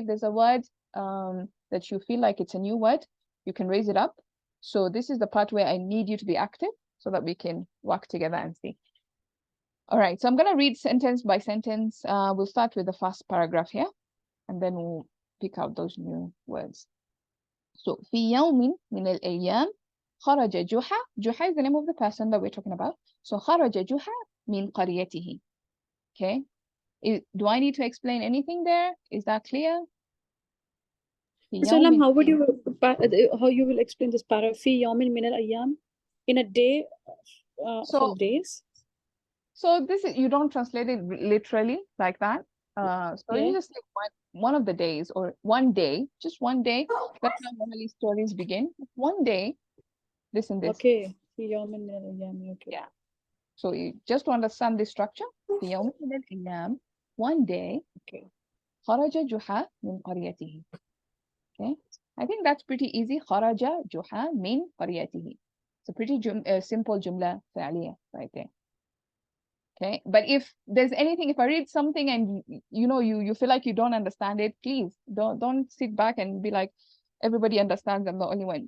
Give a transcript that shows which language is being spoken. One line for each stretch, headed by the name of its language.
English: If there's a word that you feel like it's a new word, you can raise it up. So this is the part where I need you to be active so that we can work together and see. All right, so I'm going to read sentence by sentence. We'll start with the first paragraph here, and then we'll pick out those new words.
Arabic: So, في يوم من الأيام خرج جحا.
English: Juha is the name of the person that we're talking about.
Arabic: So, خرج جحا من قريته.
English: Okay. Do I need to explain anything there? Is that clear? So, Lam, how you will explain this para?
Arabic: في يوم من الأيام,
English: in a day of days. So this is, you don't translate it literally like that. So you just say one of the days or one day, just one day. That's how normally stories begin. One day, this and this.
Arabic: Okay. في يوم من الأيام. Okay.
English: Yeah. So you just to understand the structure.
Arabic: في يوم من الأيام,
English: one day. Okay.
Arabic: خرج جحا من قريته. Okay.
English: I think that's pretty easy.
Arabic: خرج جحا من قريته.
English: It's a pretty simple جملة فعلية right there. Okay, but if there's anything, if I read something and you know you feel like you don't understand it, please don't sit back and be like everybody understands, I'm the only one.